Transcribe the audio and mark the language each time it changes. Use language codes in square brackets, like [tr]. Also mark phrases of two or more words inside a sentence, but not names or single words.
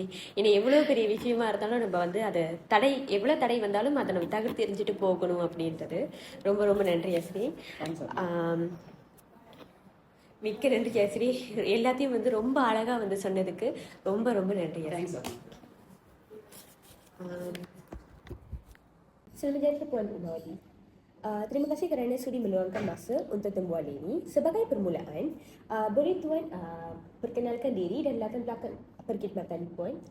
[ta] ஏன்னா எவ்வளோ பெரிய விஷயமா இருந்தாலும் நம்ம வந்து அதை எவ்வளோ தடை வந்தாலும் அதை நம்ம தகர்த்து எரிஞ்சிட்டு போகணும் அப்படின்றது. ரொம்ப ரொம்ப நன்றி ஆசிரியை. மிக்க நன்றி ஆசிரியை. எல்லாத்தையும் வந்து ரொம்ப அழகாக வந்து சொன்னதுக்கு ரொம்ப ரொம்ப நன்றி. [ms] Selanjutnya Puan Umari. Terima kasih kerana sudi meluangkan masa untuk tembuan ini. Sebagai permulaan, boleh Tuan perkenalkan diri dan latar belakang perkhidmatan Puan?